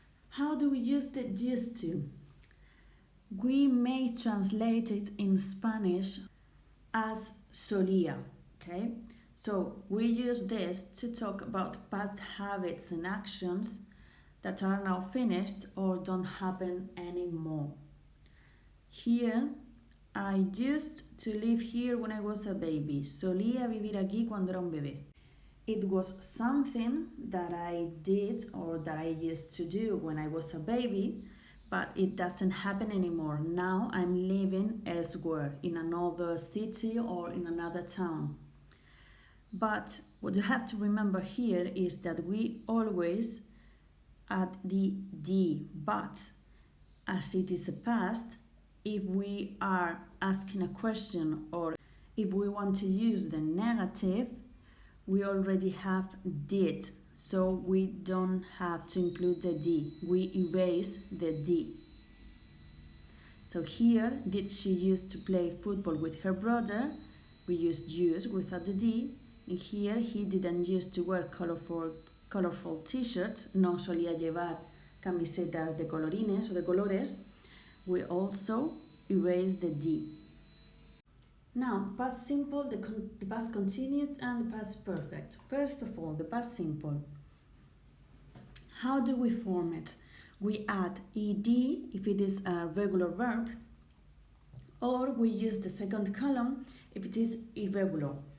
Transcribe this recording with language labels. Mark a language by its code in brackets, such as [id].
[en] How do we use the used to? We may translate it in Spanish as solía, okay? So we use this to talk about past habits and actions that are now finished or don't happen anymore. Here, I used to live here when I was a baby. [es] Solía vivir aquí cuando era un bebé. [en] It was something that I did or that I used to do when I was a baby, but it doesn't happen anymore. Now I'm living elsewhere, in another city or in another town. But what you have to remember here is that we always add the but. As it is a past, if we are asking a question or if we want to use the negative, we already have did, so we don't have to include the D. We erase the D. So here, did she used to play football with her brother? We use without the D. And here, he didn't used to wear colorful t-shirts. [es] No solía llevar camisetas de colorines o de colores. [en] We also erase the D. Now, past simple, the past continuous, and the past perfect. First of all, the past simple. How do we form it? We add ed if it is a regular verb, or we use the second column if it is irregular.